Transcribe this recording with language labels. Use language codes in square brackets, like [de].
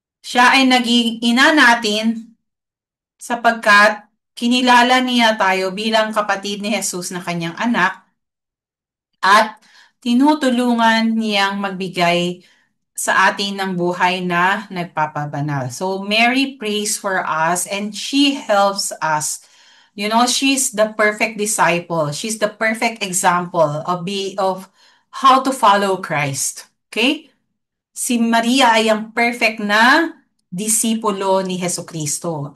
[tl] Siya ay naging ina natin sapagkat kinilala niya tayo bilang kapatid ni Jesus na kanyang anak at tinutulungan niyang magbigay sa atin ng buhay na nagpapabanal. [en] So Mary prays for us and she helps us. You know, she's the perfect disciple. She's the perfect example of how to follow Christ. Okay? [tl] Si Maria ay ang perfect na disipulo ni Heso Kristo.